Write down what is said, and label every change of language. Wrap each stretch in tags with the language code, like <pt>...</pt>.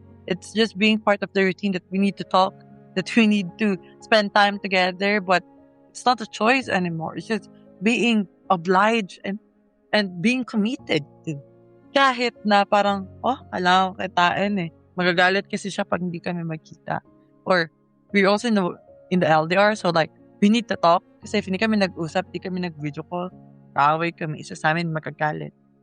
<en>It's just being part of the routine that we need to talk, that we need to spend time together, but it's not a choice anymore. It's just being obliged and being committed to.</en> <tl>Kahit na parang, kailangan ko kitain eh. Magagalit kasi siya pag hindi kami magkita.</tl> <en>Or, we're also in the LDR, so like, we need to talk.</en> <tl>Kasi if hindi kami nag-usap, hindi kami nag-video call, kaaway kami, isa sa amin magagalit.</tl>